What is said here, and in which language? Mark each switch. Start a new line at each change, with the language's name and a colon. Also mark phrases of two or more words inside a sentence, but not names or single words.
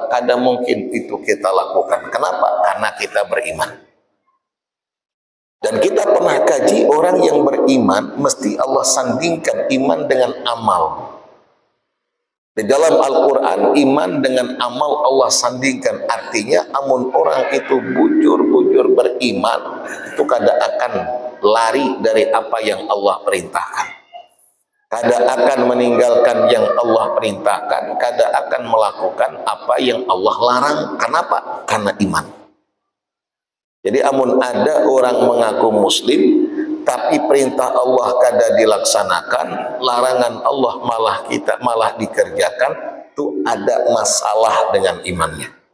Indonesian: Kada mungkin itu kita lakukan. Kenapa? Karena kita beriman. Dan kita pernah kaji, orang yang beriman mesti Allah sandingkan iman dengan amal. Di dalam Al-Quran, iman dengan amal Allah sandingkan. Artinya, amun orang itu bujur-bujur beriman, itu kada akan lari dari apa yang Allah perintahkan. Kada akan meninggalkan yang Allah perintahkan. Kada akan melakukan apa yang Allah larang. Kenapa? Karena iman. Jadi amun ada orang mengaku muslim tapi perintah Allah kada dilaksanakan, larangan Allah malah dikerjakan, itu ada masalah dengan imannya.